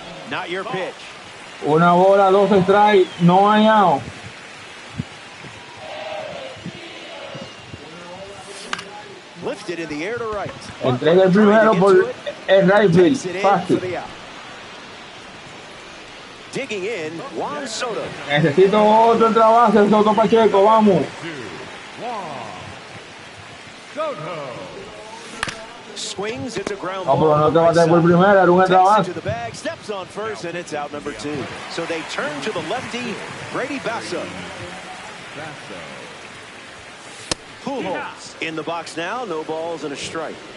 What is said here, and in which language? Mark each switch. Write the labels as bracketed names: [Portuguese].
[English] Not your pitch. [Spanish] Una bola, 2 strikes, no hay out. [English] Lifted in the air to right. [Spanish] Entrega el primero por el right field. Fácil. [English] Digging in, Juan Soto. [Spanish] Necesito otro trabajo, el Soto Pacheco, vamos. [English] 2-1. Soto. Swings, it's a ground [Spanish] No, pero [English] ball. [Spanish] no te bates por primera, era un trabajo. [English] To the bag, steps on first, and it's out number 2. So they turn to the lefty, Brady Basso. Pujols in the box now, no balls and a strike.